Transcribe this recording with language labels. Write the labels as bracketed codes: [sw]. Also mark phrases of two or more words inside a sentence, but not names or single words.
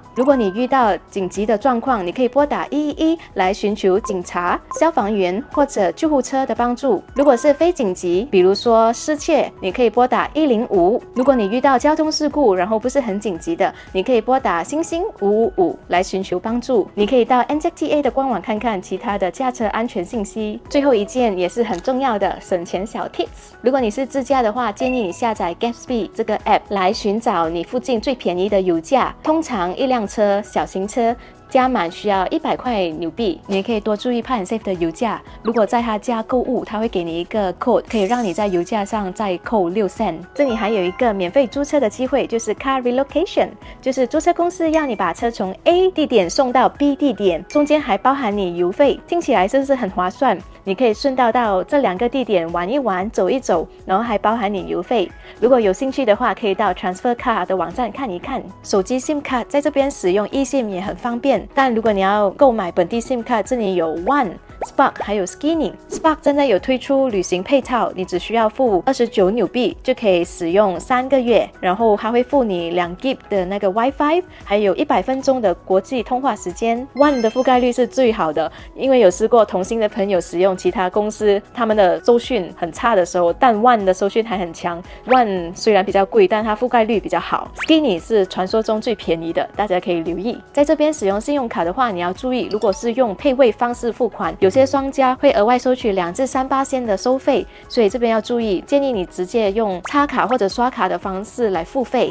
[zh] 如果你遇到緊急的狀況，你可以撥打111來尋求警察、消防員或者救護車的幫助。如果是非緊急，比如說失竊，你可以撥打105。如果你遇到交通事故，然後不是很緊急的，你可以撥打555來尋求幫助。你可以到 NZTA 的官網看看其他的駕車安全信息。最後一件也是很重要的省錢小 tips。如果你是自駕的話，建議你下載 Gatsby 這個 app 來尋找你附近最便宜的油價。通常一輛車小型車加滿需要100塊紐幣，你也可以多注意 Park and Save 的油價。如果在他家購物，他會給你一個 code， 可以讓你在油價上再扣6 cent。這裡還有一個免費租車的機會，就是 [en] Car Relocation， [zh] 就是租車公司要你把車從 A 地點送到 B 地點，中間還包含你油費，聽起來是不是很划算？你可以順道到這2個地點玩一玩、走一走，然後還包含你油費。如果有興趣的話，可以到 Transfer Car 的網站看一看。手機 SIM 卡在這邊使用 eSIM 也很方便。但如果你要購買本地 SIM 卡，這裡有 One、Spark 還有 Skinny。Spark 真的有推出旅行配套，你只需要付29 紐幣就可以使用3個月，然後還會付你2GB 的那個 WiFi， 還有100分鐘的國際通話時間。One 的覆蓋率是最好的，因為有試過同行的朋友使用其他公司，他們的收訊很差的時候，但 One 的收訊還很強。One 雖然比較貴，但它覆蓋率比較好。Skinny 是傳說中最便宜的，大家可以留意。在這邊使用信用卡的話，你要注意，如果是用配位方式付款，有些商家會額外收取2至3%的收費，所以這邊要注意，建議你直接用插卡或者刷卡的方式來付費。